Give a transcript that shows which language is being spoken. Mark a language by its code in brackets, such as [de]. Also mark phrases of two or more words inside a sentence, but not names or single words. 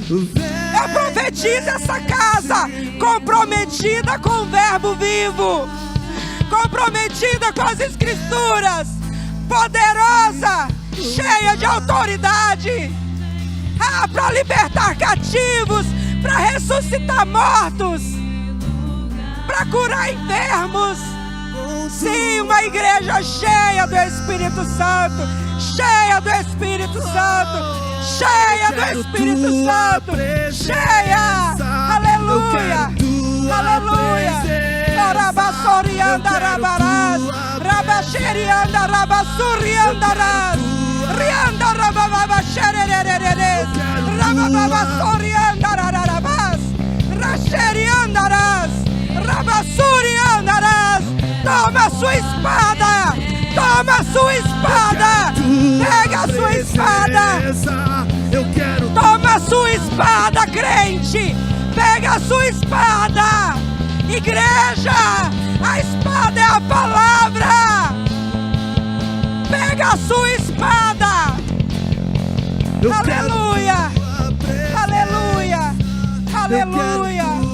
[pt] Eu profetizo essa casa comprometida com o verbo vivo, comprometida com as escrituras, poderosa, cheia de autoridade, para libertar cativos, para ressuscitar mortos, para curar enfermos. Sim, uma igreja cheia do Espírito Santo, cheia do Espírito Santo, cheia do Espírito Santo, cheia. Aleluia, aleluia. Rabassorianda rabarás, rabacherianda rabassuriandarás, rianda rabababaxererereres, rabababassorianda rarabás, racheriandarás, rabassuriandarás. Toma a sua espada, toma a sua espada, pega a sua espada, toma a sua espada, crente, pega a sua espada, igreja, a espada é a palavra, pega a sua espada, aleluia, aleluia, aleluia.